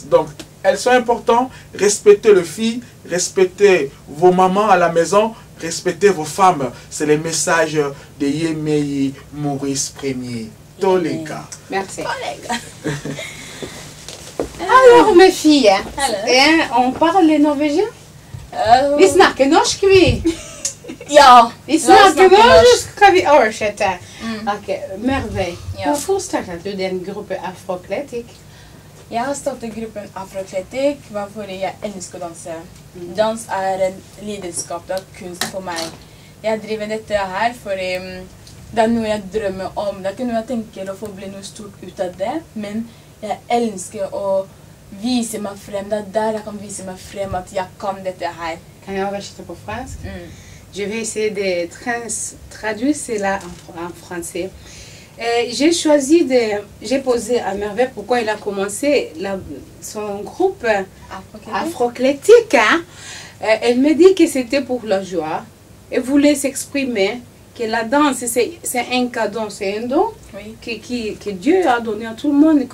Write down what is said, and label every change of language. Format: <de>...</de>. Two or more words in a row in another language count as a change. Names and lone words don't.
<fr>Donc, elles sont importantes, respectez les filles, respectez vos mamans à la maison, respectez vos femmes. C'est le message de Yemei Maurice Ier. Tolega. Merci. Alors, mes filles, on parle les norvégiens?</fr> <no>Vi snakker norsk, vi. Ja. Vi snakker norsk, vi oversette.</no> <fr>Ok, merveille.</fr> <no>Hvorfor startet du den gruppen Afro-Kletik? Jeg har startet gruppen Afro-Kletik fordi jeg elsker å danse. Dans en lidenskap, det kunst for meg. Jeg driver dette her fordi det noe jeg drømmer om. Det ikke noe jeg tenker å få bli noe stort ut av det, men jeg elsker å vise meg frem. Det der jeg kan vise meg frem at jeg kan dette her. Kan jeg oversette på fransk?</no> <fr>Je vais essayer de traduire cela en français. J'ai posé à Merveille pourquoi il a commencé son groupe Afro-Kletik. Elle me dit que c'était pour la joie. Elle voulait s'exprimer, que la danse, c'est un cadeau, c'est un don que Dieu a donné à tout le monde.</fr>